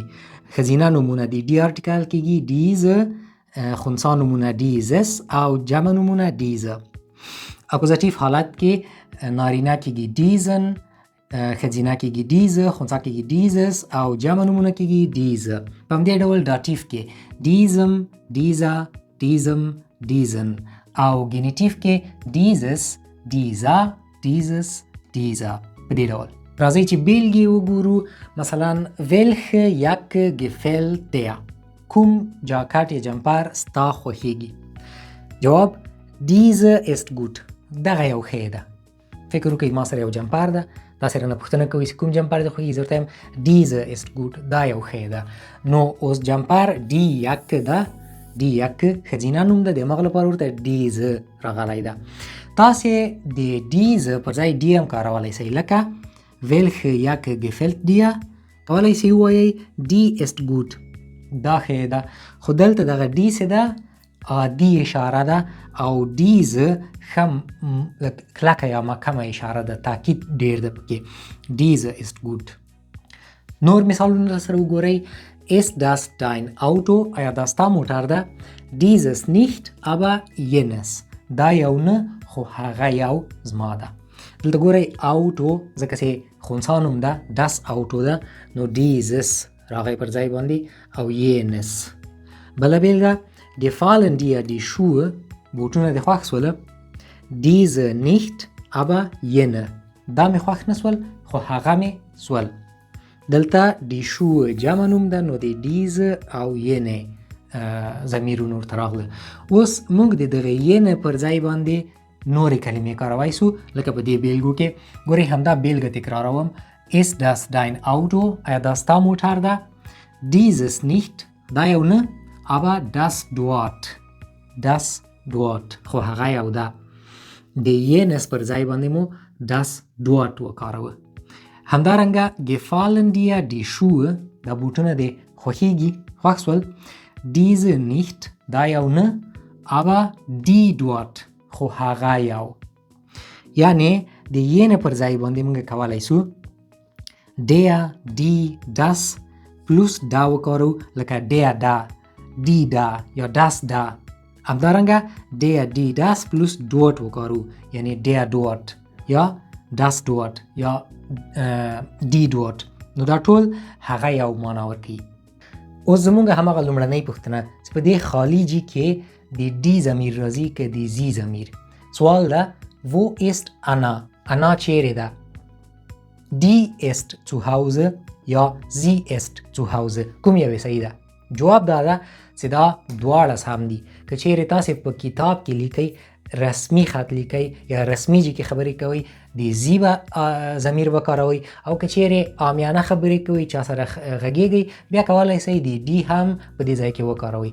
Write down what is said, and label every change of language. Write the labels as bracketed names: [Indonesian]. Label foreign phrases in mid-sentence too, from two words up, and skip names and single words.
[Pashto] ښځینه نومونه د d آرټیکل کیږي diese، خنثی نومونه dieses او جمع نومونه diese. اکوزاتیف حالت کې نارینه کیږي diesen، ښځینه کیږي diese، خنثی کیږي dieses او جمع نومونه کیږي diese. په همدې ډول داتیف کې [German] diesem، dieser، diesem، diesen [Pashto] او گینیتیف کې [German] dieses، dieser، dieses، dieser. [Pashto] په دې ډول راځي چې بیلګې وګورو. [German] مثلا welche Jacke gefällt dir؟ [Pashto] کوم جاکټ یا جمپر ستا خوښیږي؟ [German] جواب diese ist gut. [Pashto] دغه یو ښه ده. فکر وکړئ ما سره یو جمپر ده، تاسې رانه پوښتنه کوئ چې کوم جمپر دې خوښیږي، زه ورته یم [German] diese ist gut. [Pashto] دا یو ښه ده. نو اوس جمپر [German] die Jacke [Pashto] ده، [German] die Jacke [Pashto] ښځینه نوم ده، د هغه لپاره ورته diese راغلی ده. تاسې د diese پر ځای die هم کارولی شئ، لکه [German] welche Jacke gefällt dir؟ [Pashto] کولی شئ ووایئ [German] die ist gut. [Pashto] دا ښه ده. خو دلته دغه die چې ده عادي اشاره ده او diese ښه کلکه یا محکمه اشاره ده، تاکید ډیر ده پکې. [German] diese ist gut. [Pashto] نور مثالونه سره وګورئ. [German] ist das dein Auto؟ [Pashto] آیا دا ستا موټر ده؟ [German] dieses nicht aber jenes. [Pashto] دا یو نه خو هغه یو زما ده. دلته ګورئ auto ځکه چې خنثی نوم ده [German] das auto [Pashto] ده، نو dieses راغی پر ځای باندې او jenes. بله بیلګه [German] gefallen dir die Schuhe؟ [Pashto] بوټونه دې خوښ سوله؟ [German] diese nicht aber jene. [Pashto] دا مې خوښ نه سول خو هغه مې سول. دلته [German] die Schuhe [Pashto] جمع نوم ده، نو د diese او jene ضمیرونه ورته راغله. اوس موږ د دغه jene پر ځای باندې نورې کلمې کارولی سو، لکه په دې بیلګو کې ګورئ. همدا بیلګه تکراروم. [German] ist das dein Auto؟ [Pashto] آیا دا ستا موټر ده؟ [German] dieses nicht [Pashto] دا یو نه [German] aber das dort، das dort [Pashto] خو هغه یو ده. د jenes پر ځای باندې مو [German] das dort [Pashto] وکاروه. [German] همدارنګه gefallen dir die Schuhe؟ [Pashto] دا بوټونه دې خوښیږي، خوښ سول. [German] diese nicht [Pashto] دا یو نه [German] aber die dort [Pashto] خو هغه یو. یعنی د jene پر ځای باندې موږ کولی سو [German] der، die، das [Pashto] پلوس دا وکارو، لکه der دا، die دا یا das دا. همدارنګه [German] der، die، das [Pashto] پلوس dort وکارو، یعنی [German] der dort [Pashto] یا [German] das dort [Pashto] یا [German] die dort. [Pashto] نو دا ټول هغه یو معنا ورکوي. اوس زمونږ هماغه لومړنۍ پوښتنه چې په دې خالی جي کې د die ضمیر راځي که د sie ضمیر. سوال ده [German] wo ist Anna؟ [Pashto] انا چیرې ده؟ [German] die ist zu Hause یا sie ist zu Hause. [Pashto] کوم یوې صحیح ده؟ جواب دا ده چې دا دواړه سم دي. که چیرې تاسې په کتاب کې لیکئ، رسمي خط لیکئ یا رسمي جي کې خبرې کوئ، د زی به ضمیر وکاروئ. او که چیرې عامیانه خبرې کوئ، چا سره غږیږئ، بیا کولی شئ د ډي هم په دې ځای کې وکاروئ.